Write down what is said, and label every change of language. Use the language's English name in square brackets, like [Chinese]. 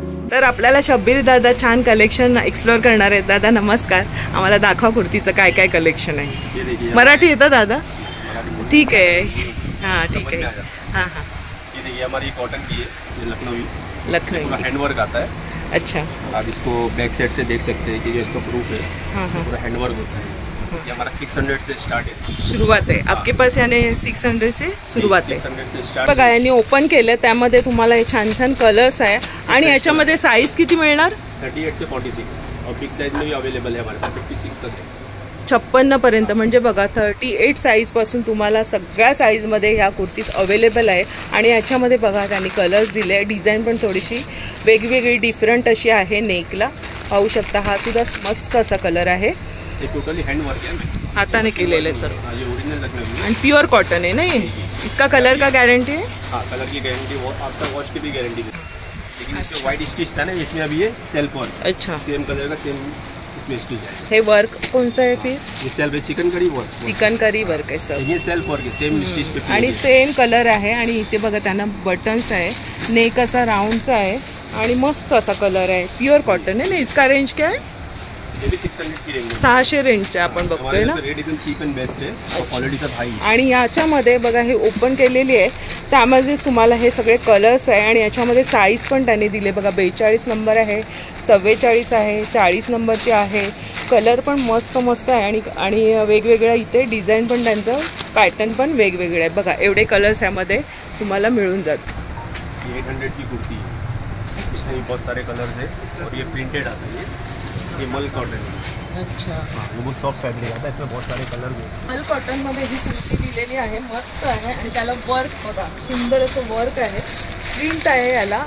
[Marathi] तर आपल्याला शब्बीर दादा छान कलेक्शन एक्सप्लोअर करणार आहेत. दादा नमस्कार, आम्हाला दाखवा कुर्तीचं काय काय कलेक्शन आहे. मराठी येतं दादा? ठीक आहे, हां ठीक आहे. हां हां, [Hindi] ये देखिए हमारी कॉटन की है, ये लखनवी हैंडवर्क आता है. अच्छा, आप इसको बैक साइड से देख सकते हैं कि जो इसका प्रूफ है. हाँ हाँ, पूरा हैंडवर्क होता है. ये हमारा 600 से स्टार्ट है. [Marathi] सुरुवात आहे [Hindi] आपके पास, यानी 600 से [Marathi] सुरुवात आहे. [Hindi] 600 से स्टार्ट. [Marathi] बघा यांनी ओपन केलं, त्यामध्ये तुम्हाला हे छान छान कलर्स आहे. आणि याच्यामध्ये साईज किती मिळणार? [Hindi] 38 से 46 और बिग साइज में भी अवेलेबल है हमारे पास. 56 तक है. [Marathi] 56 पर्यंत. म्हणजे बघा 38 साईजपासून तुम्हाला सगळ्या साईजमध्ये ह्या कुर्तीज अवेलेबल आहे. आणि याच्यामध्ये बघा त्यांनी कलर्स दिले. डिझाईन पण थोडीशी वेगवेगळी डिफरंट अशी आहे. नेकला पाहू शकता, हा सुद्धा मस्त असा कलर आहे. [Hindi] ये टोटली हैंडवर्क है, [Marathi] हाताने केलेलं आहे सर. [Hindi] ये ओरिजिनल लखनवी आणि प्योर कॉटन है ना ये. इसका कलर का गारंटी है? हाँ, कलर की गारंटी, वो आफ्टर वॉश की भी गारंटी है. लेकिन इसमें व्हाइट स्टिच था ना, इसमें अभी ये सेल्फ वर्क. अच्छा, सेम कलर का सेम इसमें स्टिच है. हे वर्क कौन सा है फिर? ये सेल्फ है, चिकनकारी वर्क. [Marathi] चिकनकारी वर्क आहे सर. [Hindi] ये सेल्फ वर्क है, सेम स्टिच पे. [Marathi] आणि सेम कलर आहे. आणि इथे बघा त्यांना बटन्स आहे. नेक असा राऊंडचा आहे आणि मस्त असा कलर आहे. प्युअर कॉटन आहे ना. [Hindi] इसका रेंज क्या है? 600 की रेंज. [Marathi] 600 रेंजचे आपण बघतोय ना. रेट एकदम चीप अँड बेस्ट आहे. क्वालिटीचा हाई. आणि याच्यामध्ये बघा हे ओपन केलेली आहे, त्यामध्ये तुम्हाला हे सगळे कलर्स आहे. आणि याच्यामध्ये साईज पण त्यांनी दिले बघा. 42 नंबर आहे, 44 आहे, 40 नंबरची आहे. कलर पण मस्त मस्त आहे. आणि वेगवेगळ्या इथे डिझाईन पण त्यांचं पॅटर्न पण वेगवेगळे आहे. बघा एवढे कलर्स यामध्ये तुम्हाला मिळून जातात. [Hindi] 800 की कुर्ती है, इसमें बहुत सारे कलर्स है और ये प्रिंटेड आता है. ये मल कॉटन है. अच्छा, हाँ, ये बहुत सॉफ्ट फैब्रिक आता है. इसमें बहुत सारे कलर्स हैं. [Marathi] मल कॉटनमध्ये ही कुर्ती दिलेली आहे. मस्त आहे. आणि त्याला वर्क बघा, सुंदर असं वर्क आहे. प्रिंट आहे याला.